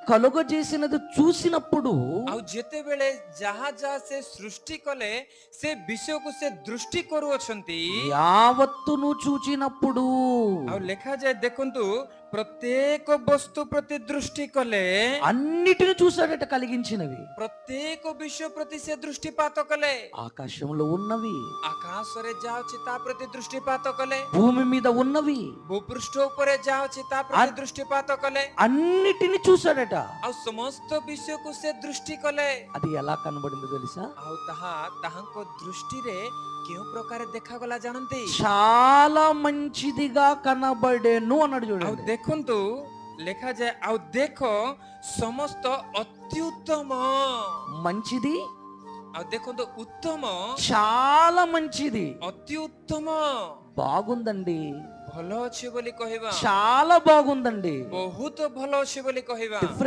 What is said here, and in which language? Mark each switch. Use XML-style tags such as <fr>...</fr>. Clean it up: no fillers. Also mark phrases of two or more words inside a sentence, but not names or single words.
<te>కలుగజేసినది చూసినప్పుడు</te> <or>ଆଉ ଯେତେବେଳେ ଯାହା ଯାହା ସେ ସୃଷ୍ଟି କଲେ ସେ ବିଷୟକୁ ସେ ଦୃଷ୍ଟି କରୁଅଛନ୍ତି।</or> <te>యావత్తును చూచినప్పుడు</te> <or>ଆଉ ଲେଖାଯାଏ ଦେଖନ୍ତୁ ପ୍ରତ୍ୟେକ ବସ୍ତୁ ପ୍ରତି ଦୃଷ୍ଟି କଲେ,</or> <te>అన్నిటిని చూశాడట కలిగించినవి,</te> <or>ପ୍ରତ୍ୟେକ ବିଷୟ ପ୍ରତି ସେ ଦୃଷ୍ଟିପାତ କଲେ।</or> <te>ఆకాశంలో ఉన్నవి,</te> <or>ଆକାଶରେ ଯାହା ଅଛି ତା ପ୍ରତି ଦୃଷ୍ଟିପାତ କଲେ,</or> <te>భూమి మీద ఉన్నవి,</te> <or>ଭୂପୃଷ୍ଠ ଉପରେ ଯାହା ଅଛି ତା ପ୍ରତି ଦୃଷ୍ଟିପାତ କଲେ,</or> <te>అన్నిటిని చూశాడట.</te> <or>ଆଉ ସମସ୍ତ ବିଷୟକୁ ସେ ଦୃଷ୍ଟି କଲେ।</or> <te>అది ఎలా కనబడిందో తెలుసా?</te> <or>ଆଉ ତାହା ତାହାଙ୍କ ଦୃଷ୍ଟିରେ କେଉଁ ପ୍ରକାର ଦେଖାଗଲା ଜାଣନ୍ତି?</or> <te>చాలా మంచిదిగా కనబడేను అన్నాడు</te> <or>ଆଉ</or> <te>చూడండి.</te> <or>ଦେଖନ୍ତୁ ଲେଖାଯାଏ ଆଉ ଦେଖ ସମସ୍ତ ଅତ୍ୟୁତ୍ତମ।</or> <te>మంచిది,</te> <or>ଆଉ ଦେଖନ୍ତୁ ଉତ୍ତମ,</or> <te>చాలా మంచిది,</te> <or>ଅତି ଉତ୍ତମ,</or> <te>బాగుందండి,</te> <or>ଭଲ ଅଛି ବୋଲି କହିବା,</or> <te>చాలా బాగుందండి.</te> <or>ବହୁତ ଭଲ ଅଛି ବୋଲି କହିବା।</or>